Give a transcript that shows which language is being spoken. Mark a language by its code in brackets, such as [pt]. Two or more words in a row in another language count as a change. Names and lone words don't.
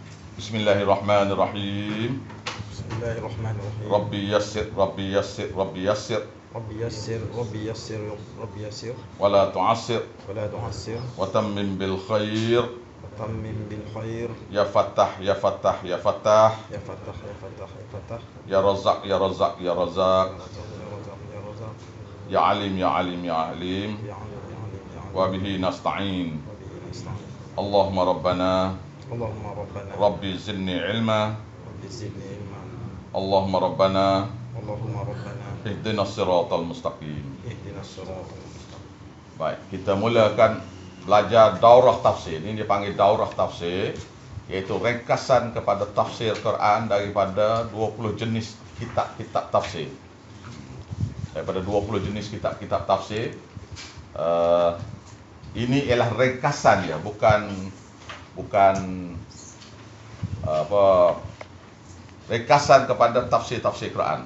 [ar] Bismillahirrahmanirrahim. Bismillahirrahmanirrahim. رب يسر رب يسر رب يسر. رب يسر رب يسر رب يسر. ولا تعسر. ولا تعسر. وتمم بالخير. وتمم بالخير. يا فتاح يا فتاح يا فتاح. يا فتاح يا فتاح يا فتاح. يا رزاق يا رزاق يا رزاق. يا رزاق يا رزاق. يا عليم يا عليم يا عليم. يا عليم يا عليم يا عليم. وبه نستعين. وبه نستعين. اللهم ربنا. اللهم ربنا. رب زدني علما. رب زدني علما. اللهم ربنا. اللهم ربنا. اهدنا الصراط المستقيم. اهدنا الصراط المستقيم. [ms] Baik, kita mulakan belajar daurah tafsir. Ini dipanggil daurah tafsir, iaitu ringkasan kepada tafsir Quran daripada 20 jenis kitab-kitab tafsir. Daripada 20 jenis kitab-kitab tafsir. Ini ialah ringkasan dia, bukan ringkasan kepada tafsir-tafsir Quran.